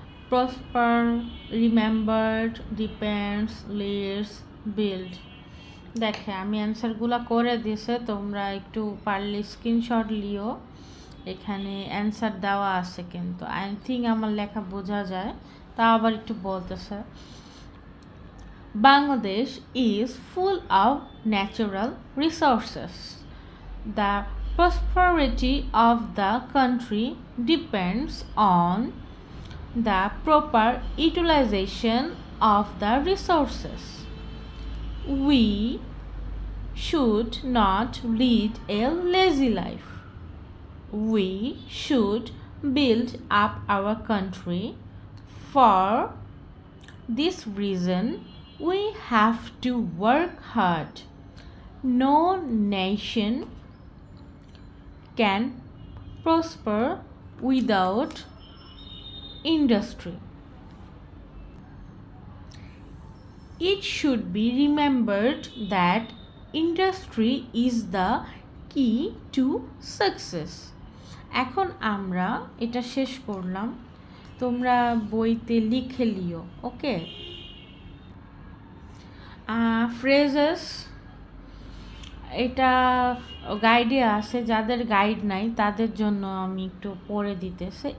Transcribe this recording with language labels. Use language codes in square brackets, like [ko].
[en] Prosper, remembered, depends, leads, build. [bn] দেখে আমি অ্যান্সারগুলো করে দিয়েছে, তোমরা একটু পারলে স্ক্রিনশট লিও, এখানে অ্যান্সার দেওয়া আছে, কিন্তু আই থিঙ্ক আমার লেখা বোঝা যায়, তা আবার একটু বলতেছে। [en] Bangladesh is full of natural resources. The prosperity of the country depends on the proper utilization of the resources. We should not lead a lazy life. We should build up our country. For this reason, we have to work hard. No nation can prosper without industry. It should be remembered that industry is the key to success. [bn] এখন আমরা এটা শেষ করলাম, তোমরা বইতে লিখে লিও। ওকে, phrases এটা গাইডে আছে, যাদের গাইড নাই তাদের জন্য আমি একটু পড়ে দিতেছি।